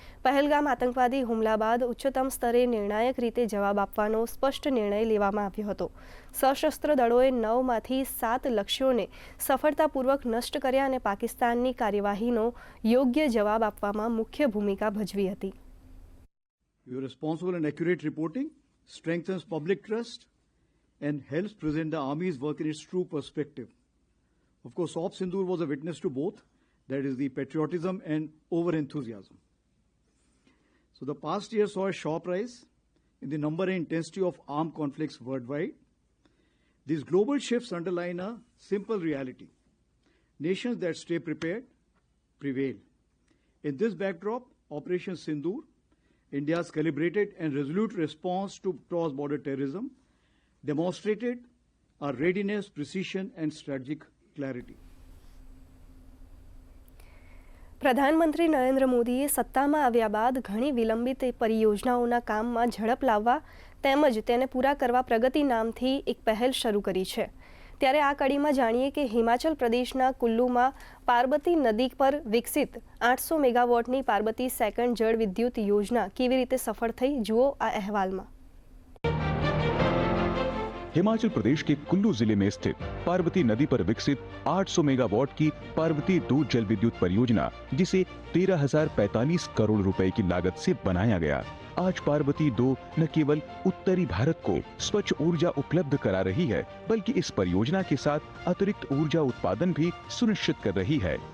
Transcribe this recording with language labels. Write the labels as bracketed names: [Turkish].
[Gujarati] પહેલગામ આતંકવાદી હુમલા બાદ ઉચ્ચતમ સ્તરે નિર્ણાયક રીતે જવાબ આપવાનો સ્પષ્ટ નિર્ણય લેવામાં આવ્યો હતો. સશસ્ત્ર દળોએ 9માંથી 7 લક્ષ્યોને સફળતાપૂર્વક નષ્ટ કર્યા અને પાકિસ્તાનની કાર્યવાહીનો યોગ્ય જવાબ આપવામાં મુખ્ય ભૂમિકા ભજવી હતી. [English] Your responsible and accurate reporting strengthens public trust and helps present the Army's work in its true perspective. Of course, Op Sindoor was a witness to both, that is the patriotism and over-enthusiasm. So the past year saw a sharp rise in the number and intensity of armed conflicts worldwide. These global shifts underline a simple reality. Nations that stay prepared prevail. In this backdrop, Operation Sindoor, India's calibrated and resolute response to cross-border terrorism, demonstrated our readiness, precision, and strategic clarity. [Gujarati] પ્રધાનમંત્રી નરેન્દ્ર મોદીએ સત્તામાં આવ્યા બાદ ઘણી વિલંબિત પરિયોજનાઓના કામમાં ઝડપ લાવવા તેમજ તેને પૂરા કરવા પ્રગતિ નામથી એક પહેલ શરૂ કરી છે. ત્યારે આ કડીમાં જાણીએ કે હિમાચલ પ્રદેશના કુલ્લુમાં પાર્બતી નદી પર વિકસિત 800 મેગાવોટની પાર્બતી સેકન્ડ જળ વિદ્યુત યોજના કેવી રીતે સફળ થઈ, જુઓ આ અહેવાલમાં. [Hindi] हिमाचल प्रदेश के कुल्लू जिले में स्थित पार्वती नदी पर विकसित 800 मेगावाट की पार्वती 2 जल विद्युत परियोजना, जिसे 13,045 करोड़ रुपए की लागत से बनाया गया, आज पार्वती 2 न केवल उत्तरी भारत को स्वच्छ ऊर्जा उपलब्ध करा रही है, बल्कि इस परियोजना के साथ अतिरिक्त ऊर्जा उत्पादन भी सुनिश्चित कर रही है.